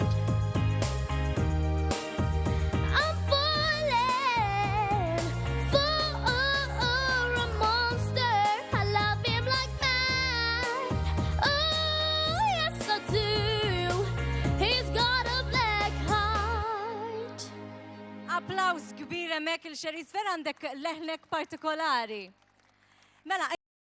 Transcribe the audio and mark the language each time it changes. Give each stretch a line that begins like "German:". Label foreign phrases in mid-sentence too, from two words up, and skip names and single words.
English: I'm falling for a monster. I love him like mad. Oh, yes, I do. He's got a black heart.
Maltese: Applaus kbir hemmhekk il Charice, vera għandek leħnek partikolari. Mela